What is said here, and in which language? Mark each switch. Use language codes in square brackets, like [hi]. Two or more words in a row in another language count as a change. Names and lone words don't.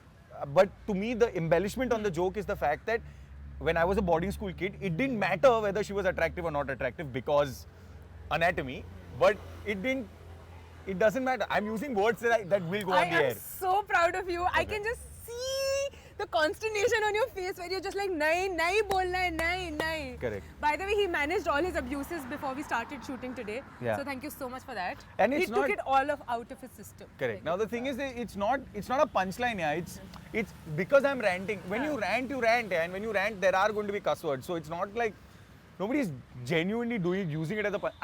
[en] But to me, the embellishment on the joke is the fact that when I was a boarding school kid, it didn't matter whether she was attractive or not attractive because anatomy. But it didn't. It doesn't matter. I'm using words that will go on the I air. am so proud of you. I can just see the consternation on your face where you're just like, [hi] नहीं, नहीं बोलना है, नहीं, नहीं. [en] Correct. By the way, he managed all his abuses before we started shooting today. Yeah. So thank you so much for that. And he it's took not- it all out of his system. Correct. Now the thing is that it's not a punchline, yeah. It's because I'm ranting. When you rant, yeah. And when you rant, there are going to be cuss words. So it's not like nobody's genuinely using it as a punch.